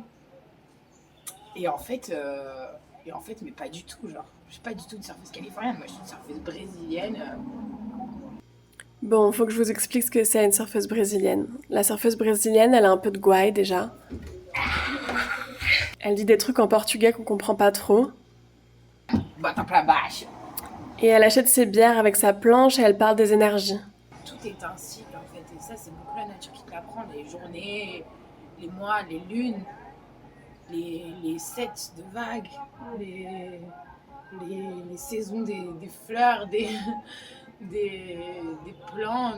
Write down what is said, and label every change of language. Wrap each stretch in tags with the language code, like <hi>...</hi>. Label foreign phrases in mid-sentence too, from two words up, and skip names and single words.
<fr>Et en fait, mais pas du tout, genre. Je suis pas du tout une surfeuse californienne, moi je suis une surfeuse brésilienne. Bon, faut que je vous explique ce que c'est une surfeuse brésilienne. La surfeuse brésilienne, elle a un peu de gouaille déjà. Elle dit des trucs en portugais qu'on comprend pas trop.</fr> <pt>Bota pra baixo.</pt> <fr>Et elle achète ses bières avec sa planche et elle parle des énergies. Tout est un cycle en fait, et ça c'est beaucoup la nature qui te l'apprend. Les journées, les mois, les lunes, les sets de vagues, les saisons des fleurs, des plants.</fr>